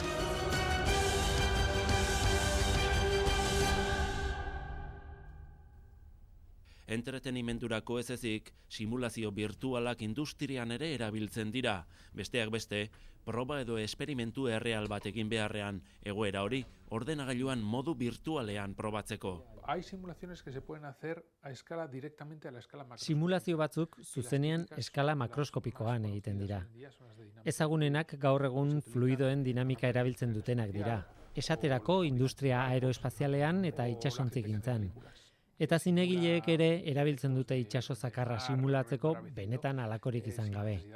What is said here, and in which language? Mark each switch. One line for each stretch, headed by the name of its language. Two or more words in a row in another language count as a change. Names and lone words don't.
Basque: Entretenimendurako ez ezik, simulazio virtualak industrian ere erabiltzen dira. Besteak beste, proba edo esperimentu erreal bat egin beharrean, egoera hori ordenagailuan modu virtualean probatzeko.
Spanish: Hay simulaciones que se pueden hacer a escala directamente a la escala macroscópica.
Basque: Simulazio batzuk zuzenean eskala makroskopikoan egiten dira. Ezagunenak gaur egun fluidoen dinamika erabiltzen dutenak dira. Esaterako industria aeroespazialean eta itsasontzigintzan. Eta zinegileek ere erabiltzen dute itsaso zakarra simulatzeko benetan halakorik izan gabe.